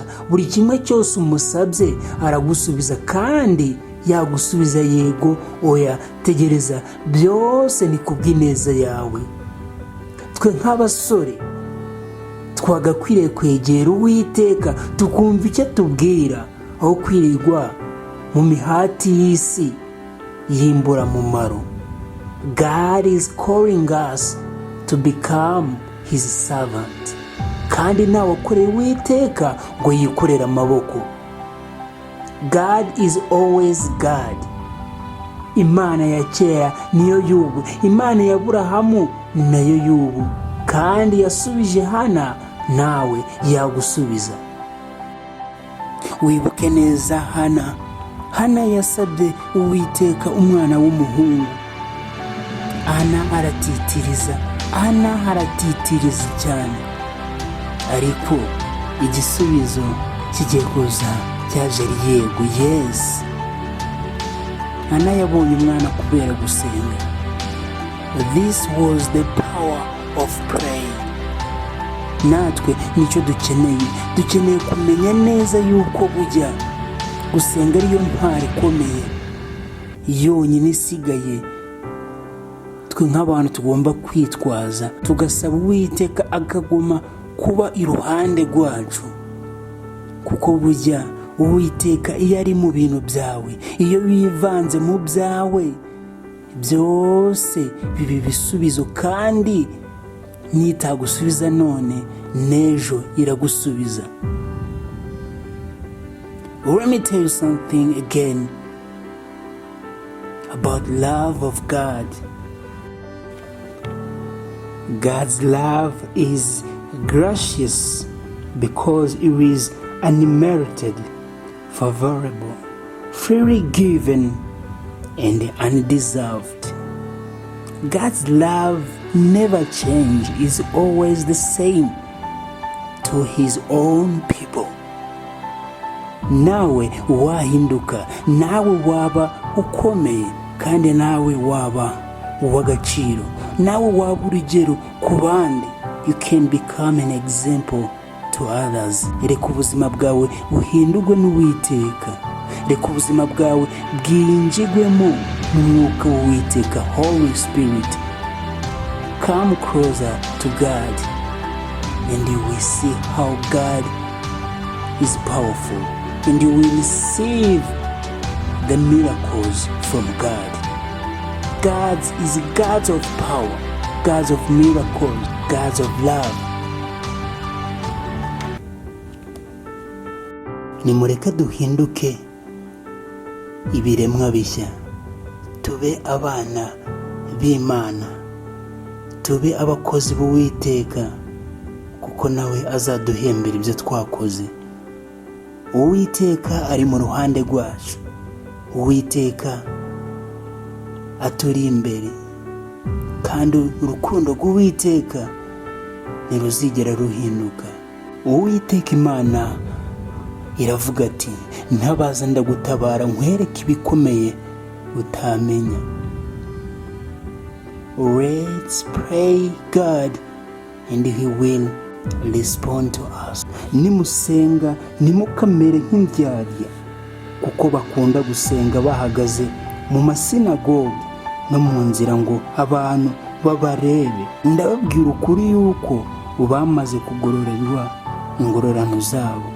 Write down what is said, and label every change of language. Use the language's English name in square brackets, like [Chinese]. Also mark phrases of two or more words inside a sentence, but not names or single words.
[Kinyarwanda] Buri kimwe cyose umusabye aragusubiza, kandi yagusubiza yego, oya, tegereza, byose ni kubw'ineza yawe. Twe nk'abasore twagakwiriye kwegera Uwiteka tukumva icyo tubwira, aho kwirirwa mu mihati y'isi yimbura mumaro. [English] God is calling us to become His servant. [Kinyarwanda] Kandi ntawe akorera Uwiteka ngo yikorere amaboko. [English] God is always God. [Kinyarwanda] Imana ya kera niyo y'ubu, Imana ya Aburahamu nayo y'ubu, kandi yasubije Hana, nawe yagusubiza. Wibuke neza Hana yasabye Uwiteka umwana w'umuhungu. Hana aratitiriza cyane, ariko igisubizo kigiye kuza cyaje ari yego, yes. Hana yabonye umwana kubera gusenga. [English] This was the power of prayer. [Kinyarwanda] Natwe nicyo dukeneye kumenya neza yuko bujya gusenga ariyo ntwari ikomeye yonyine isigaye. Twe nk'abantu tugomba kwitwaza, tugasaba Uwiteka akaguma kuba iruhande rwacu, kuko bujya Uwiteka iyo ari mu bintu byawe, iyo wivanze mu byawe, byose biba ibisubizo, kandi nitagusubiza none n'ejo iragusubiza. [English] Let me tell you something again about love of God. God's love is gracious because it is unmerited favorable, freely given, and undeserved. God's love never changes, is always the same to his own people. [Kinyarwanda] Nawe wahinduka, nawe waba ukomeye, kandi nawe waba uwagaciro, nawe waba urugero ku bandi. [English] You can become an example to others. [Kinyarwanda] Reka ubuzima bwawe buhindurwe n'Uwiteka. Reka ubuzima bwawe bwinjigwemo n'umwuka w'Uwiteka. [English] Holy Spirit, come closer to God, and you will see how God is powerful, and you will receive the miracles from God. God is God of power, God of miracles, God of love. [Kinyarwanda] Nimureke duhinduke ibiremwa bishya, tube abana b'Imana, tube abakozi b'Uwiteka, kuko nawe azaduhembera ibyo twakoze. Uwiteka ari mu ruhande rwacu, Uwiteka aturi imbere, kandi urukundo rw'Uwiteka ntiruzigera ruhinduka. Uwiteka Imana iravuga ati, ntabaza ndagutabara nkwereke ibikomeye utamenya. [English] Let's pray God and he will respond to us. [Kinyarwanda] Nimusenga nimukamere nk'indyarya, kuko bakunda gusenga bahagaze mu masinagogi no mu nzira ngo abantu babarebe. Ndababwira ukuri yuko bamaze kugororerwa ingororano zabo.